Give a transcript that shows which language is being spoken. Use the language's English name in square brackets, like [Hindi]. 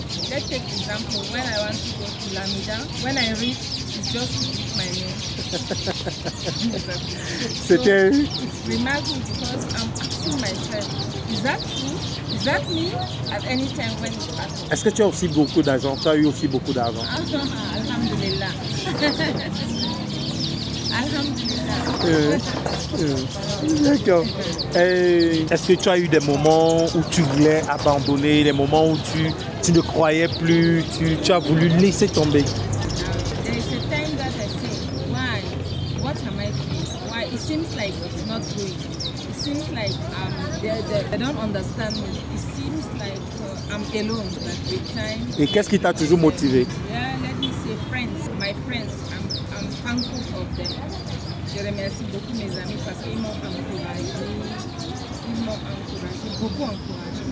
[English] Let's take example, when I want to go to Lamida, when I reach, it's just to pick my name. [French] C'était... [English] So it's remarkable because I'm asking myself, is that true? Is that me? At any time when it happens. [French] Est-ce que tu as aussi beaucoup d'argent? Tu as eu aussi beaucoup d'argent? [Arabic] Alhamdulillah. Alhamdulillah. [French] D'accord. Est-ce que tu as eu des moments où tu voulais abandonner, des moments où tu ne croyais plus, tu as voulu laisser tomber? [English] There is a time that I say, why? What am I doing? Why? It seems like it's not going. It seems like they don't understand me. It seems like I'm alone at the time. [French] Et qu'est-ce qui t'a toujours motivé? [English] Yeah, let me say friends, my friends. I'm thankful of them. [French] Je remercie beaucoup mes amis parce qu'ils m'ont encouragé. Ils m'ont encouragé, beaucoup encouragé.